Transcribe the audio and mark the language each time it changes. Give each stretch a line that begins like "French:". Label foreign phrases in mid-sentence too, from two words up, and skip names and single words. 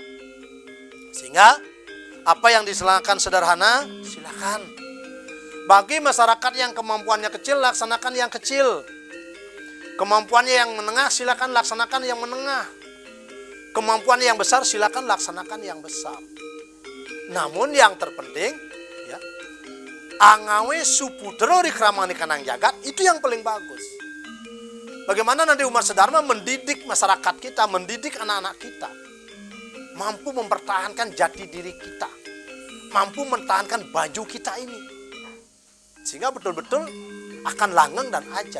Indonesian: Sehingga apa yang diselangkan sederhana, silakan. Bagi masyarakat yang kemampuannya kecil, laksanakan yang kecil. Kemampuannya yang menengah, silakan laksanakan yang menengah. Kemampuannya yang besar, silakan laksanakan yang besar. Namun yang terpenting, ya,
Kawi: angawe suputro rikramani kanang jagat,
Indonesian: itu yang paling bagus. Bagaimana nanti umat sedharma mendidik masyarakat kita, mendidik anak-anak kita, mampu mempertahankan jati diri kita, mampu mempertahankan baju kita ini, sehingga betul-betul akan langgeng dan ajak.